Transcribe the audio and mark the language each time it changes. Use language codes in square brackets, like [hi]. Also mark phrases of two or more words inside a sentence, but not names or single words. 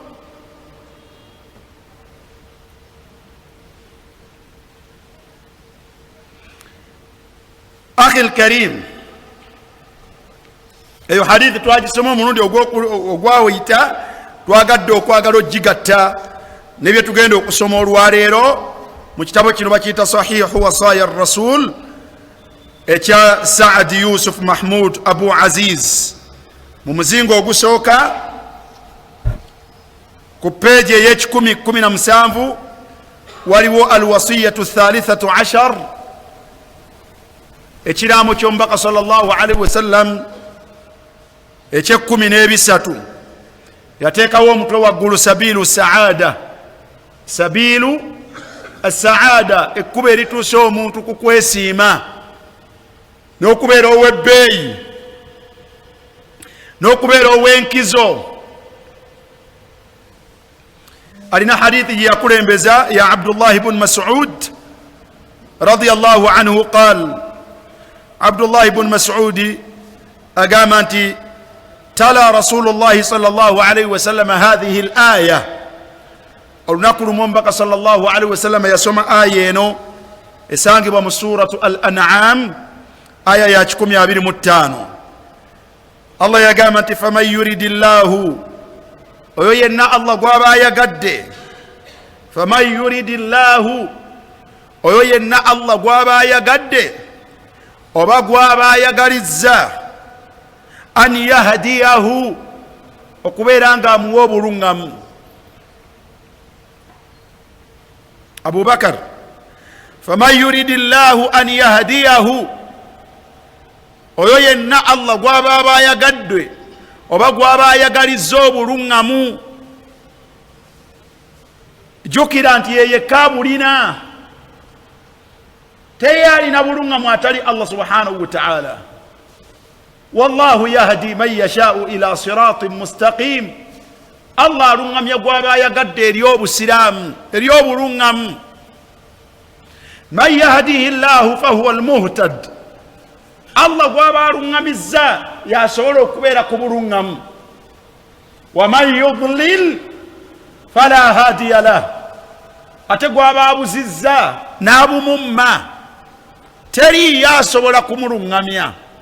[ar] أخي الكريم, [lg] eyo hadithi twagisoma omulundi ogwawuyita, twagadde okwagala ogigatta nebye tugenda okusoma olwaleero mu kitabo kino bakiyita [ar] صحيح وصايا الرسول [lg] ekya Saad Yusuf Mahmud Abu Aziz. mu muzingo ogusooka ku peegi ey'ekikumi-17 waliwo [ar] الوصية الثالثة عشر, [lg] ekiraamo ky'omubaka [ar] صلى الله عليه وسلم [lg] eky'ekumi-n'ebisatu. yateekawo omutwe waggulu [ar] سبيل السعادة، سبيل السعادة, [lg] ekkubo erituusa omuntu ku kwesiima n'okubeera ow'ebbeeyi n'okubeera ow'enkizo. alina hadithi gye yakulembeza ya Abdullah ibn Mas'ud [ar] رضي الله عنه قال, [lg] Abdullah ibn Mas'ud agamba nti [ar] تلا رسول الله صلى الله عليه وسلم هذه الآية. [lg] olunaku lumu omubaka [ar] صلى الله عليه وسلم [lg] yasoma aya eno esangibwa mu [ar] سورة الأنعام [lg] aya ya 125. Allah yagamba nti [ar] فمن يرد الله, [lg] oyo yenna Allah gwaba ayagadde, [ar] فمن يرد الله, [lg] oyo yenna Allah gwaba ayagadde oba gwaba ayagalizza, [ar] أن يهديه, [lg] okubeera nga amuwa obuluŋŋamu. Abu Bakar, [ar] فمن يرد الله أن يهديه, [lg] oyo yenna Allah gwaba aba ayagadde oba gwaba ayagalizza obuluŋŋamu. jjukira nti yeyekka bulina, teyalina buluŋŋamu atali Allah [ar] سبحانه وتعالى. والله يهدي من يشاء إلى صراط مستقيم. [lg] Allah aluŋŋamya gwaba ayagadde eri obusiraamu, eri obuluŋŋamu. [ar] من يهده الله فهو المهتد, [lg] Allah gwaba aluŋŋamizza yasobola okubeera ku buluŋŋamu. [ar] ومن يضلل فلا هادي له, [lg] ate gwaba abuzizza n'abumumma teri yasobola kumuluŋŋamya.